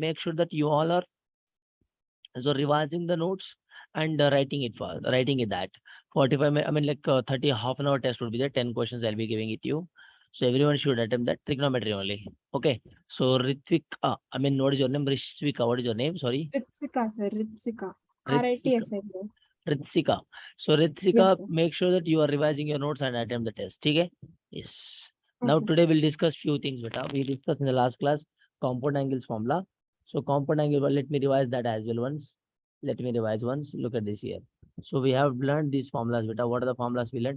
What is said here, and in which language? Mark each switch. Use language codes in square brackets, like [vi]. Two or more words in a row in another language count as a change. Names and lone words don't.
[en] Make sure that you all are so revising the notes and writing it that 45 30 half an hour test would be there. 10 questions I'll be giving it to you. So everyone should attempt that trigonometry only. Okay. So Ritvika, what is your name? Rishvika, what is your name? Sorry. Ritsika, sir. Ritsika. Ritsika. RITSIK. Ritsika. So Yes, Ritsika, sir. make sure that you are revising your notes and attempt the test. Okay? Yes. Now Okay, sir. today we'll discuss few things, beta. We discussed in the last class compound angles formula. So compound angle, well, let me revise that as well once. Let me revise once. Look at this here. So we have learned these formulas, beta. What are the formulas we learned?